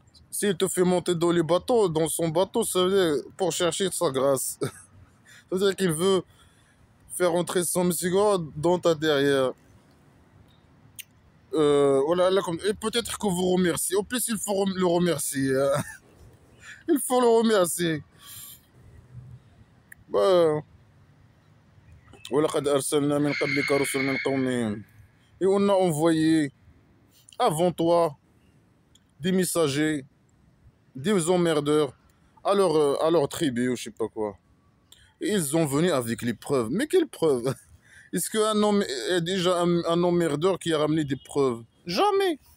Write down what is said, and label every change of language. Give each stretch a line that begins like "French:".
French: S'il te fait monter dans les bateaux, dans son bateau, ça veut dire pour chercher sa grâce. Ça veut dire qu'il veut faire entrer son miséricorde dans ta derrière. Voilà, là, et peut-être que vous remerciez. En plus, il faut le remercier. Hein. Il faut le remercier.
Arabic: Bah, ولقد أرسلنا من قبلك رسلا من قومهم.
French: Et on a envoyé avant toi des messagers, des emmerdeurs à leur tribu ou je sais pas quoi. Et ils ont venu avec les preuves. Mais quelles preuves? Est-ce qu'un homme est déjà un emmerdeur qui a ramené des preuves? Jamais.